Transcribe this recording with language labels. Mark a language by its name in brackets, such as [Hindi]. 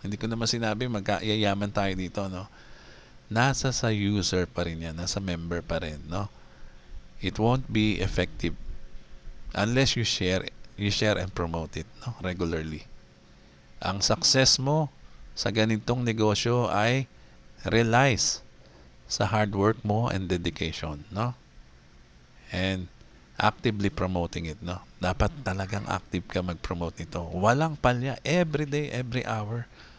[Filipino] Hindi ko naman sinabi magkayayaman tayo dito, no? Nasa sa user pa rin yan. Nasa member pa rin, no? [English] It won't be effective unless you share and promote it, no? Regularly. [Filipino] Ang success mo sa ganitong negosyo ay [English] relies [Filipino] sa [English] hard work [Filipino] mo and dedication, no? [English] And actively promoting it, [Filipino] no? Dapat talagang active ka mag-promote nito. Walang palya, [English] every day, every hour.